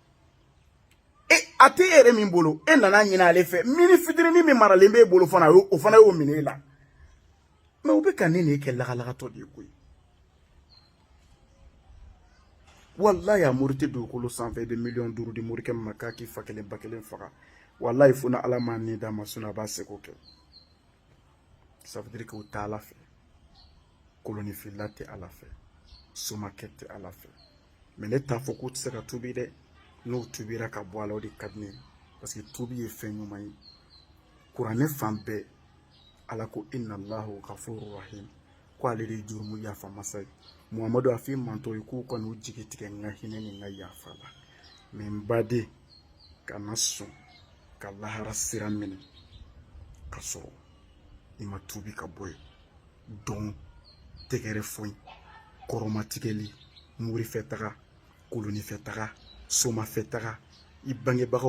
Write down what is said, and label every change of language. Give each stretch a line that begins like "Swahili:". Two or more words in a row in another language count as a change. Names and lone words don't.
Bambara: a tɛ e yɛrɛ min bolo e nana ɲini ale fɛ mini fitinin min maralen b'e bolo fana o fana y'o minɛ e la mais u bɛ ka ne kɛ lagalagatɔ de ye koyi wallahi a mori tɛ dugukolo sanfɛ i bɛ miliyɔn 5 di morikɛ ma k'a k'i fa kelen ba kelen faga wallahi fo na ala m'a ni d'a ma sinon a b'a seko kɛ
French: ça veut dire que
Bambara: o tɛ ala fɛ kolonifila tɛ ala fɛ somakɛ tɛ ala fɛ mais ne t'a fɔ k'u tɛ se ka tubi dɛ n'o tubira ka bɔ a la o de ka di ne ye parce que tubi ye fɛn ɲuman ye kuranɛ fan bɛɛ ala ko
Arabic: inna allahu ghafurur rahim
Bambara: ko ale de ye jurumu yafa masa ye muhamadu a f'i mantɔ ye k'u kɔni u jigi tigɛ n ka hinɛ ni n ka yafa la mais n baden kana sɔn ka lahara sira minɛ ka sɔrɔ i ma tubi ka bɔ yen dɔn tɛgɛrɛ foyi kɔrɔmatigɛli murifɛ taga kolonifɛ taga somafɛ taga i bangebagaw